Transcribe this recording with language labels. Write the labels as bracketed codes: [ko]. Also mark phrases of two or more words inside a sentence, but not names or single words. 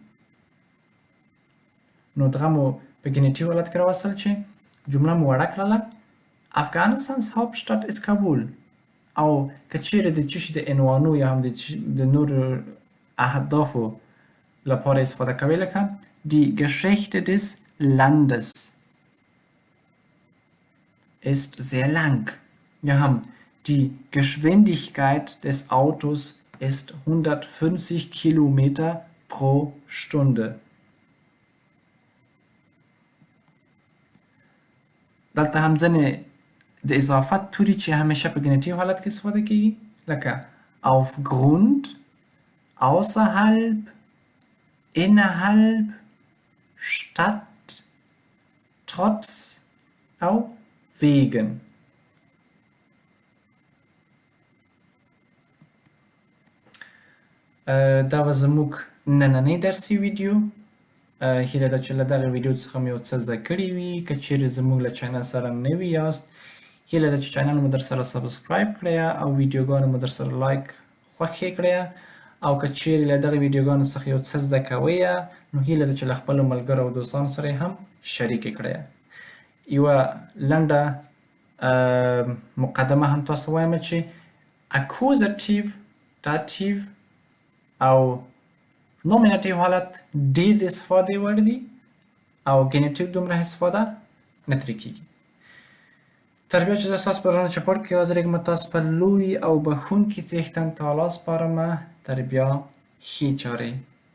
[ps] نو دغه مو په ګنیټیو حالت کې راوستل چې جمله مو وړه کړله [de] Afghanistans Hauptstadt ist Kabul. [ps] او که چیرې د څه شي د عنوانو یا هم د نورو اهدافو لپاره استفاده کوئ لکه [de] Die Geschichte des Landes ist sehr lang. Wir haben die Geschwindigkeit des Autos ist 150 Kilometer pro Stunde. [ps] دلته هم ځینې د اضافت توري چې همیشه په ګنیټیو حالت کې استفاده کېږي لکه [de] aufgrund, außerhalb, innerhalb, statt, trotz [ps] او wegen. دا به زموږ نننی درسي ویډیو. هیله ده چې له دغه ویډیو څخه مو یو څه زده کړي وي. که چیرې زموږ له چینل سره نوي یاست هیله ده چې چینل مو در سره سبسکرایب کړئ او ویډیوګانو مو در سره لایک خوښې کړئ او که چیرې له دغه ویډیوګانو څخه یو څه زده کوئ نو هیله ده چې له خپلو ملګرو او دوستانو سره یې هم شریکې کړئ. یوه لنډه مقدمه هم تاسو وایم چې اکوزاتیو، داتیو او نومیناتیو حالت ډېر د استفادې وړ دي او ګنیټیو دومره استفاده نه ترې کېږي. تر بیا چې زه ستاسو په درانه چوپړ کې حاضرېږم تاسو په لوی او بښونکي څښتن تعالی سپارم. تر بیا ښې چارې